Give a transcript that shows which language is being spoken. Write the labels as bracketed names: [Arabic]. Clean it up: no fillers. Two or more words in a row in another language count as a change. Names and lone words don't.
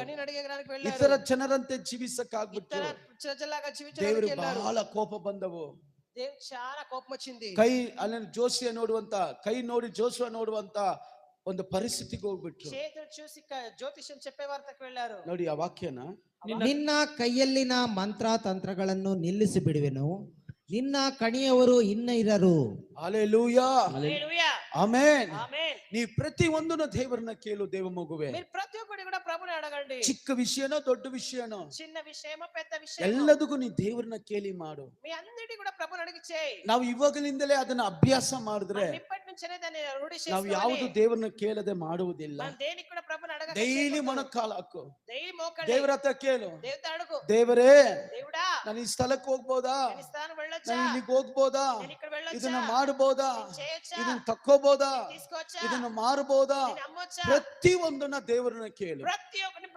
[Telugu] అడిగడానికి వెళ్ళారు. [Kannada] ఇతర ಜನರಂತೆ ಜೀವಿಸಕ್ಕಾಗ್ಬಿಟ್ಟು [Telugu] ఇతర ప్రజలాగా [Kannada] ದೇವರು [Telugu] జీవించడానికి వెళ్ళారు. [Kannada] ಬಹಳ ಕೋಪ ಬಂದವು. [Telugu] దేవునికి చాలా కోపం వచ్చింది. [Kannada] ಕೈ ಅಲ್ಲಿ ಜೋಸಿಯ ನೋಡುವಂತ, ಕೈ ನೋಡಿ ಜೋಸುವ ನೋಡುವಂತ ಒಂದು ಪರಿಸ್ಥಿತಿಗೆ ಹೋಗ್ಬಿಟ್ರು. [Telugu] చేతులు చూసి జ్యోతిష్యం చెప్పే వార్తకు వెళ్ళారు. [Kannada] ನೋಡಿ ಆ ವಾಕ್ಯನ, ನಿನ್ನ ಕೈಯಲ್ಲಿನ ಮಂತ್ರ ತಂತ್ರಗಳನ್ನು ನಿಲ್ಲಿಸಿ ಬಿಡುವೆನು, ನಿನ್ನ ಕಣಿಯವರು ಇನ್ನ ಇರರು. ಹಲ್ಲೆಲೂಯಾ, [Telugu] హల్లెలూయా, [Kannada] ಆಮೆನ್. [Telugu] ఆమేన్. [Kannada] ನೀ ಪ್ರತಿ ಒಂದನ್ನು ದೇವರನ್ನ ಕೇಳು, ದೇವ ಮಗುವೆ. [Telugu] మీరు ప్రతి ఒక్కటి కూడా ప్రభుని అడగండి. [Kannada] ಚಿಕ್ಕ ವಿಷಯನೋ ದೊಡ್ಡ ವಿಷಯನೋ [Telugu] చిన్న విషయమో పెద్ద విషయమో [Kannada] ಎಲ್ಲದಕ್ಕೂ ನೀ ದೇವರನ್ನ ಕೇಳಿ ಮಾಡು. [Telugu] మీ అందరినీ కూడా ప్రభుని అడిగి చేయి. [Kannada] ನಾವು ಇವಾಗಲಿಂದಲೇ ಅದನ್ನ ಅಭ್ಯಾಸ ಮಾಡಿದ್ರೆ [Telugu] మనం ఇప్పటి నుంచే దాన్ని రూఢి [Kannada] ನಾವು [Telugu] చేసుకోవాలి. [Kannada] ಯಾವುದು ದೇವರನ್ನ ಕೇಳದೆ ಮಾಡುವುದಿಲ್ಲ. [Telugu] మనం దేనికి కూడా ప్రభుని అడగక [Kannada] ಡೈಲಿ ಮೊಣಕಾಲು ಹಾಕು, [Telugu] డైలీ మోకండి. [Kannada] ದೇವರ ಹತ್ರ ಕೇಳು, [Telugu] దేవుడితో అడుగు, [Kannada] ದೇವರೇ [Telugu] దేవుడా [Kannada] ನಾನು ಈ ಸ್ಥಳಕ್ಕೆ ಹೋಗ್ಬೋದಾ, [Telugu] నేను ఈ స్థానం వెళ్ళొచ్చా, [Kannada] ನಾನು ಇಲ್ಲಿಗೆ ಹೋಗ್ಬೋದಾ, [Telugu] నేను ఇక్కడ వెళ్ళొచ్చా, [Kannada] ಇದನ್ನ ಮಾಡಬಹುದಾ, [Telugu] నేను చేయొచ్చా, [Kannada] ಇದನ್ನ ತಕ್ಕೋಬೋದಾ, [Telugu] తీసుకోవచ్చా, [Kannada] ಇದನ್ನ ಮಾರಬಹುದಾ, [Telugu] నేను అమ్మొచ్చా, [Kannada] ಪ್ರತಿ ಒಂದನ್ನ ದೇವರನ್ನ ಕೇಳು. [Telugu] ప్రతి ఒక్కటి